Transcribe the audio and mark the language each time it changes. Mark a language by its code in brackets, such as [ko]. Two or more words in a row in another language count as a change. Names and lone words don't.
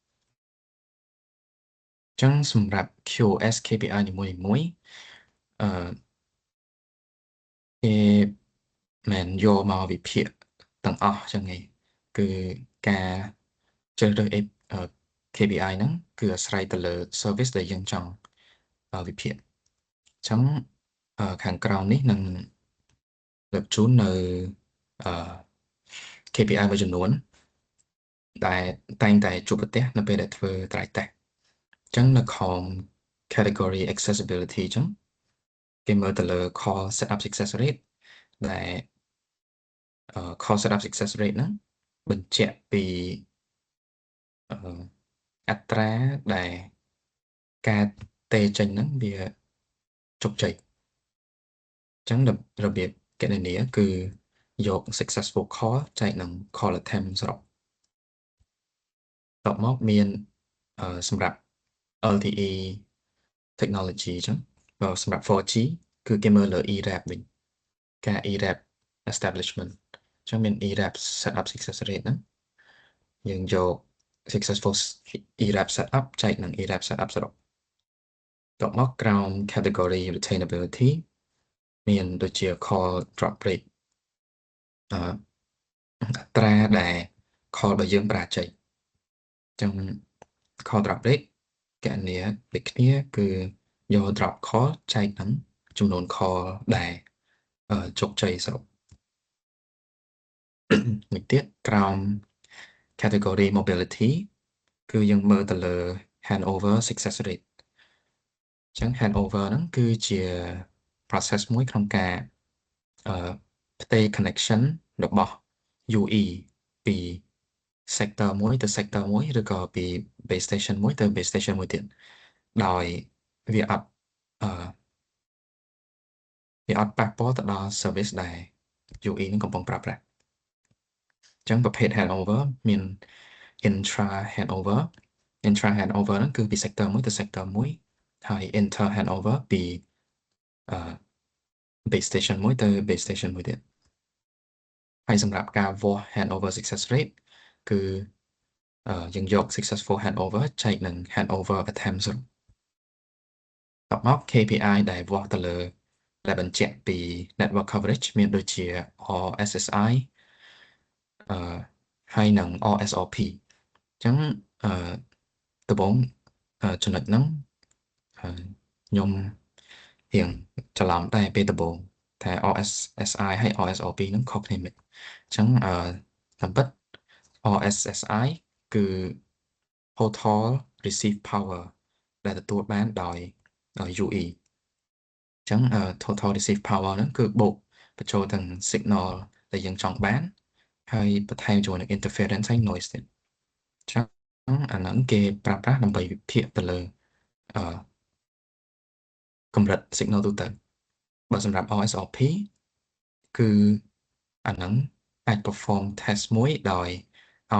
[km] ចឹងសម្រាប់ [en] QoS KPI [km] នីមួយៗគេមិនយកមកវិភាគទាំងអស់ចឹងឯងគឺការជ្រើសរើស KPI ហ្នឹងគឺអាស្រ័យទៅលើ service ដែលយើងចង់វិភាគចឹងខាងក្រោមនេះនឹងលើកជូននៅ KPI មួយចំនួនដែលតែងតែជួបប្រទះនៅពេលដែលធ្វើ [en] dry test [km] ចឹងនៅខម [en] category accessibility [km] ចឹងគេមើលទៅលើ [en] call setup success rate [km] ដែល [en] call setup success rate [km] ហ្នឹងបញ្ជាក់ពី អត្រាដែលការទេចេញហ្នឹងវាជោគជ័យចឹងរបៀបគណនាគឺយក [en] successful call [km] ចែកនឹង [en] call attempt [km] ស រុបតបមកមានសម្រាប់ [en] LTE technology [km] ចឹងសម្រាប់ 4G គឺគេមើលលើ ERAP វិញការ [en] ERAP establishment [km] ចឹងមាន [en] ERAP setup success rate [km] ហ្នឹងយើងយក [en] successful ERAP setup [km] ចែកនឹង [en] ERAP setup [km] សរុបតបមកក្រោម [en] category retainability [km] មានដូចជា [en] call drop rate [km] អត្រាដែល call របស់យើងបរាជ័យចឹង [en] call drop rate [km] គណនាដូចគ្នាគឺយក [en] drop call [km] ចែកនឹងចំនួន call ដែលជោគជ័យសរុប មួយទៀតក្រោម [en] category mobility [km] គឺយើងមើលទៅលើ [en] handover success rate [km] ចឹង handover ហ្នឹងគឺជា process មួយក្នុងការផ្ទេរ connection របស់ UE ពី sector មួយទៅ sector មួយឬក៏ពី [en] base station [km] មួយទៅ [en] base station [km] មួយទៀតដោយវាអត់ ប៉ះពាល់ទៅដល់ service ដែល UE នឹងកំពុងប្រើប្រាស់ចឹងប្រភេទ handover មាន [en] intra handover [km] ហ្នឹងគឺពី sector មួយទៅ sector មួយហើយ [en] inter handover [km] ពី [en] base station [km] មួយទៅ [en] base station [km] មួយទៀតហើយសម្រាប់ការវាស់ [en] handover success rate [km] គឺយើងយក [en] successful handover [km] ចែកនឹង [en] handover attempts [km] តបមក KPI ដែលវាស់ទៅលើដែលបញ្ជាក់ពី [en] network coverage [km] មានដូចជា RSSI ហើយនឹង RSRP អញ្ចឹងដំបូងចំណុចហ្នឹងខ្ញុំរៀងច្រឡំដែរពេលដំបូង តែ RSSI ហើយ RSRP ហ្នឹងខុសគ្នាមិនអញ្ចឹងតាមពិត RSSI គឺ [en] total receive power [km] ដែលទទួលបានដោយ UE អញ្ចឹង [en] total receive power [km] ហ្នឹងគឺបូកបញ្ចូលទាំង signal ដែលយើងចង់បានហើយបន្ថែមជាមួយនឹង interference ហើយ noise ទៀតអញ្ចឹងអាហ្នឹងគេប្រើប្រាស់ដើម្បីវិភាគទៅលើ កម្រិត signal ទូទៅបើសម្រាប់ RSRP គឺអាហ្នឹងអាច [en] perform test [km] មួយដោយឲ្យ